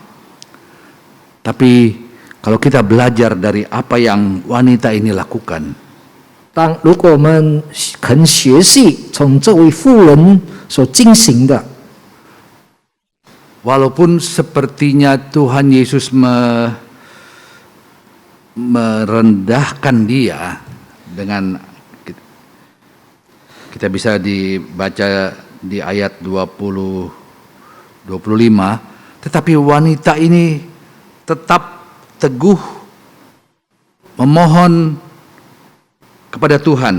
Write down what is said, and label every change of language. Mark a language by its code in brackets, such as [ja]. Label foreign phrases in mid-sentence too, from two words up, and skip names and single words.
[id] Tapi kalau kita belajar dari apa yang wanita ini lakukan, [zh] 如果我们肯学习从这位妇人所进行的， [id] walaupun sepertinya Tuhan Yesus merendahkan dia dengan, kita bisa dibaca di ayat 25, tetapi wanita ini tetap teguh memohon kepada Tuhan.